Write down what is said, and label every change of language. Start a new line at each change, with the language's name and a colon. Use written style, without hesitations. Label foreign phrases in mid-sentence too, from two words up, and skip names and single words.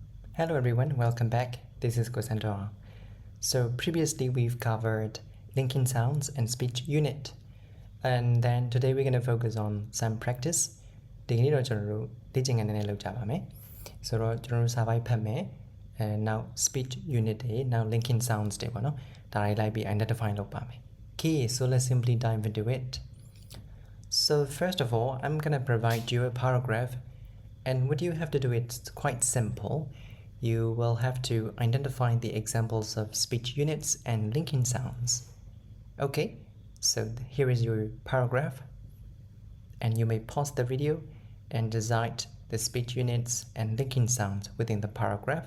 English: Hello everyone, welcome back. This is Kosandra. So previously we've covered linking sounds and speech unit. And then today we're going to focus on some practice.
Burmese: ဒီကနေ့တော့ကျွန်တော်တို့လေ့ကျင့်ခန်းနည်းနည်းလုပ်ကြပါမယ်။ဆိုတော့ကျွန်တော်တို့စာပိုက်ဖတ်မယ်။
English: now speech unit
Burmese: တွေ
English: now linking sounds
Burmese: တွေပေါ့နော်။ဒါတွေလိုက်ပြီး identify လုပ်ပါမယ်။
English: Okay, so let's simply dive into it. So first of all, I'm going to provide you a paragraph, and what you have to do, it's quite simple. You will have to identify the examples of speech units and linking sounds. Okay, so here is your paragraph, and you may pause the video and decide the speech units and linking sounds within the paragraph.